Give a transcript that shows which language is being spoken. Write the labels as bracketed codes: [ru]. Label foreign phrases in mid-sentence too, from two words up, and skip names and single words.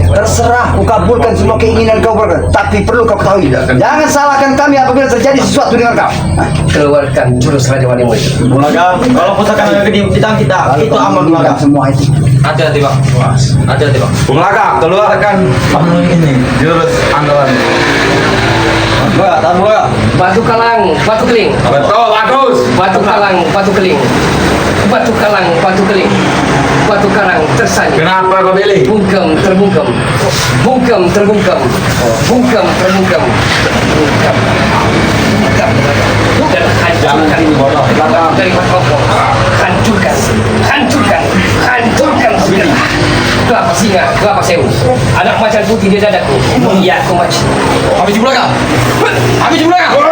[id] Terserah, ku kabulkan semua keinginan kau berkat. Tapi perlu kau ketahui, jangan salahkan kami apabila terjadi sesuatu dengan kau. Keluarkan jurus Raja Walimu itu. Bulaga, kalau pusaka naga gede kita itu aman Bulaga. Semua itu. Hati-hati Bang. Hati-hati Bang. Bulaga, keluarkan ini jurus andalan. Bulaga, tahan Bulaga. Batu kalang, batu keling. Betul, bagus. Batu kalang, batu keling. Batu kalang, batu keling. Batu karang tersanjung. Kenapa kau pilih? Bungkem terbungkem. Bungkem terbungkem. Bungkem terbungkem. Bungkem. Dan hancurkan dari kokoh. Hancurkan. Hancurkan. Hancurkan segera. Kelapa singa, kelapa sewu. Anak macan putih di dadaku. Iya, aku mati. Habis Bulaga. Habis Bulaga.